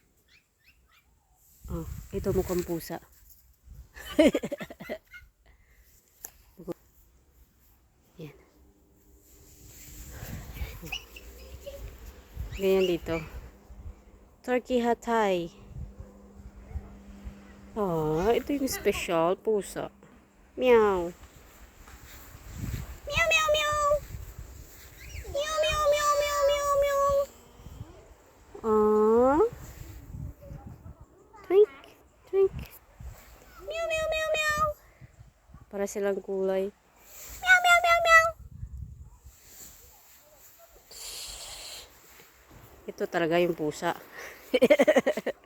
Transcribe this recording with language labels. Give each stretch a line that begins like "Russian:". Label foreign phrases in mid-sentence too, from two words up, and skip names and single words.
Filipino: Oh, ito mukhang pusa. Yan. Ganyan dito. Turkey Hatay. Oh, ito yung special pusa. Meow. Meow, meow, meow. Meow, meow, meow, meow, meow, meow. Oh. Twink, twink. Meow, meow, meow, meow. Para silang kulay. Meow, meow, meow, meow. Ito talaga yung pusa.